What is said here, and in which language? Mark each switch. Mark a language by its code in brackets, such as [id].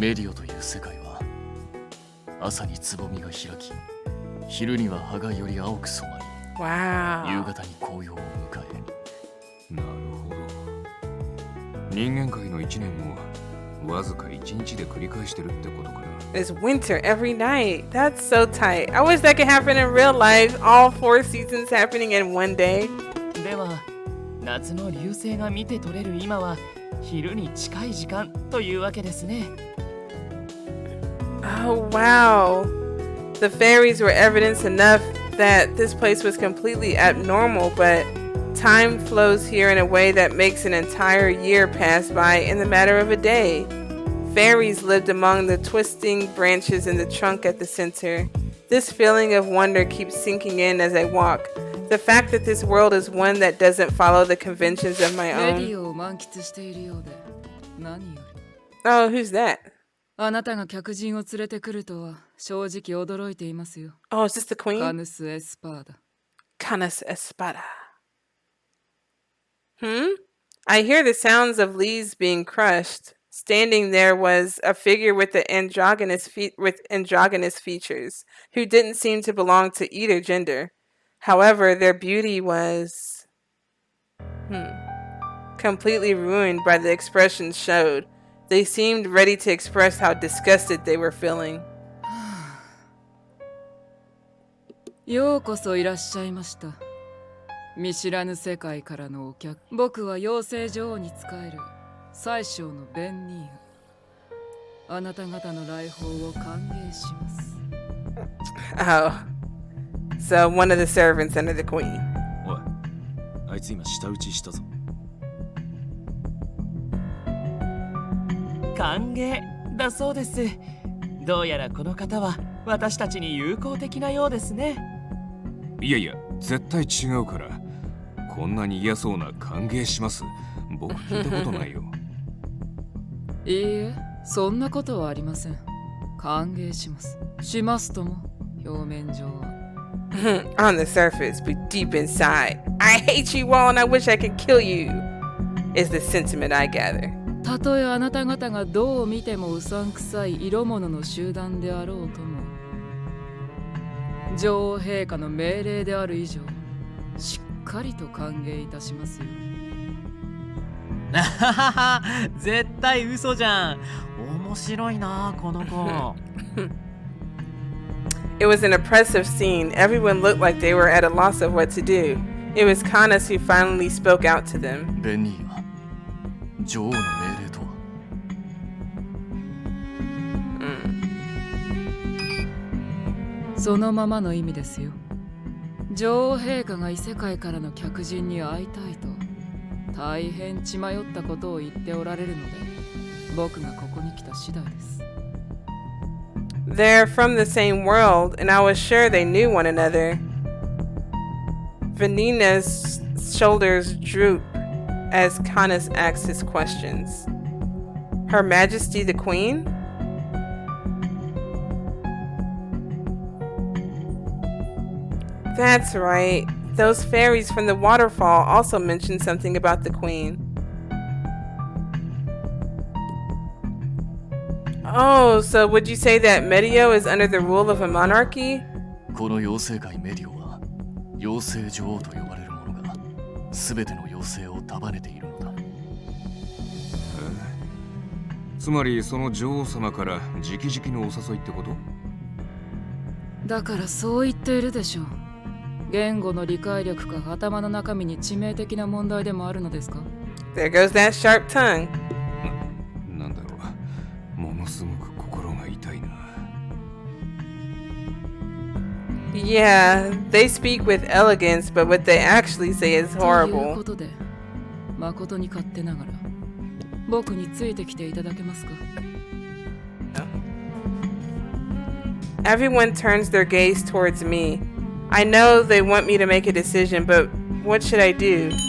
[ja] メディオという世界は朝につぼみが開き、昼には葉がより青く染まり、 [en] Wow. [ja] 夕方に紅葉を迎え。なるほど。人間界の1年をわずか1日で繰り返してるってことかな。 [en] It's winter every night. That's so tight. I wish that could happen in real life. All 4 seasons happening in one day. [ja] では夏の流星が見て取れる今は昼に近い時間というわけですね。 [en] Oh, wow. The fairies were evidence enough that this place was completely abnormal, but time flows here in a way that makes an entire year pass by in the matter of a day. Fairies lived among the twisting branches in the trunk at the center. This feeling of wonder keeps sinking in as I walk. The fact that this world is one that doesn't follow the conventions of my own. [ja] メディオを満喫しているようで何より。 [en] Oh, who's that? [ja] あなたが客人を連れてくるとは正直驚いていますよ。 [en] Oh, is this the [ja] カ [en] queen? [ja] ヌス・エスパーダ。 [en] Canus Espada. I hear the sounds of leaves being crushed. Standing there was a figure with androgynous features, who didn't seem to belong to either gender. However, their beauty was completely ruined by the expressions showed. They seemed ready to express how disgusted they were feeling. [ja] ようこそいらっしゃいました。見知らぬ世界からのお客。僕は妖精女王に仕える宰相のベンニーガ。あなた方の来訪を歓迎します。 [en] Oh. So one of the servants under the queen. [ja] おい、あいつ今舌打ちしたぞ。歓迎だそうです。どうやらこの方は私たちに友好的なようですね。いやいや、絶対違うから。こんなに嫌そうな歓迎します。僕聞いたことないよ。いいえ、そんなことはありません。歓迎します。しますとも、表面上は。 [en] On the surface, but deep inside, I hate you all and I wish I could kill you, is the sentiment I gather. [ja] たとえあなた方がどう見てもうさんくさい色物の集団であろうとも、女王陛下の命令である以上、しっかりと歓迎いたしますよ。あははは、絶対嘘じゃん。面白いなこの子。 [en] It was an oppressive scene. Everyone looked like they were at a loss of what to do. It was Canus who finally spoke out to them. [ja] ベニーが女王の命令とは。そのままの意味ですよ。女王陛下が異世界からの客人に会いたいと大変血迷ったことを言っておられるので、僕がここに来た次第です。 [en] They're from the same world, and I was sure they knew one another. Vanina's shoulders droop as Canus asked his questions. Her Majesty the Queen? That's right. Those fairies from the waterfall also mentioned something about the Queen. Oh, so would you say that Medio is under the rule of a monarchy? [ja] この妖精界メディオは妖精女王と呼ばれる者が全ての妖精を束ねているのだ。つまりその女王様から直々のお誘いってこと？だからそう言っているでしょう。言語の理解力か頭の中身に致命的な問題でもあるのですか？ [en] There goes that sharp tongue. [ja] なんだろう、ものすごく心が痛いな。 [en] Yeah, they speak with elegance, but what they actually say is [ja] というこ [en] horrible. [ja] とで、誠に勝手ながら僕についてきていただけますか？ [en] Everyone turns their gaze towards me. I know they want me to make a decision, but what should I do?